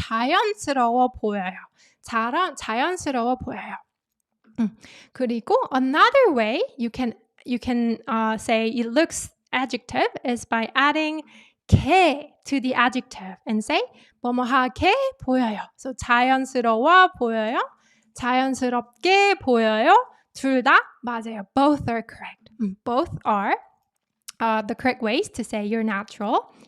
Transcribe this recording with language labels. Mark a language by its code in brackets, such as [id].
[ko] 자연스러워 보여요. 자연스러워 보여요. [en] 그리고 another way you can say it looks adjective is by adding 게 to the adjective and say [ko] 뭐뭐하게 보여요. [en] So [ko] 자연스러워 보여요. 자연스럽게 보여요. 둘 다 맞아요. [en] Both are correct. Both are the correct ways to say you're natural.